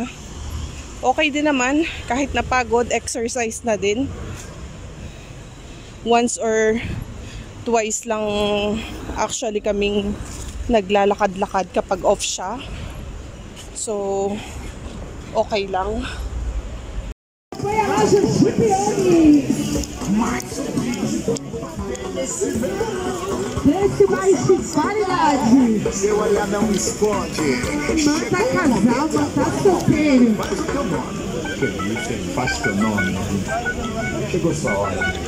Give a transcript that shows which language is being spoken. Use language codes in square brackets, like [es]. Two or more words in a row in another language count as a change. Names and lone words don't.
[tl] Okay din naman, kahit napagod, exercise na din. [en] Once or twice [tl] lang actually kaming naglalakad-lakad kapag off siya. So, okay lang. [pt] Preço mais de qualidade. Seu olhar não esconde. Manda casal, manda solteiro. Que isso, hein? Faz fenômeno. Chegou sua hora.